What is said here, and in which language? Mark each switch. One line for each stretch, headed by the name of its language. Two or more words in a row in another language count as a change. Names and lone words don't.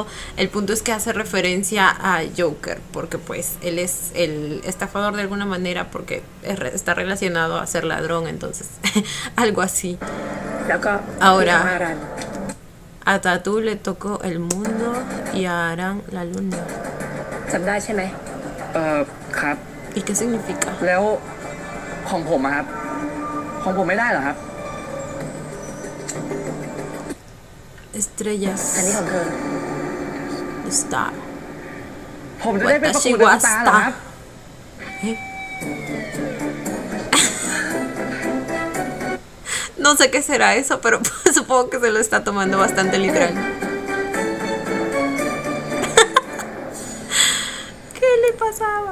Spanish: El punto es que hace referencia a Joker, porque pues él es el estafador de alguna manera, porque está relacionado a ser ladrón. Entonces algo así. Ahora a Tatu le tocó el mundo y a Aran la luna.
Thai: จำได้ใช่ไหม ครับ
Spanish: ¿Y qué significa?
Thai: แล้วของผมอะครับ ของผมไม่ได้เหรอครับ
Spanish: Estrellas.
Thai: อันนี้ของเธอ
Spanish: Star.
Thai: ผมจะได้เป็นประกวดเดอะสตาร์เหรอครับ
Spanish: ¿Eh? No sé qué será eso, pero supongo que se lo está tomando bastante literal. ¿Qué le pasaba?